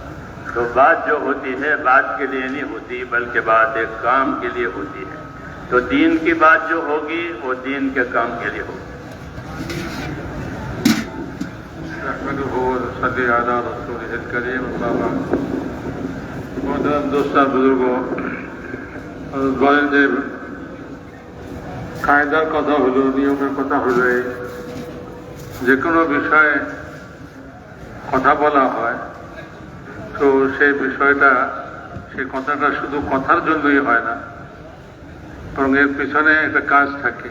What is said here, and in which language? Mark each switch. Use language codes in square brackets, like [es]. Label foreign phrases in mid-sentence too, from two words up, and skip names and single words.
[ur] تو بات جو ہوتی ہے بات کے لیے نہیں ہوتی، بلکہ بات ایک کام کے لیے ہوتی ہے. تو دین کی بات جو ہوگی وہ دین کے کام کے لیے ہوگی. [bn] دوستان বুজুর্গ, বলেন যে কায়দার কথা হলো, নিয়মের কথা হলো, যে কোনো বিষয়ে কথা বলা হয় তো সেই বিষয়টা, সেই কথাটা শুধু কথার জন্যই হয় না, বরং এর পিছনে একটা কাজ থাকে.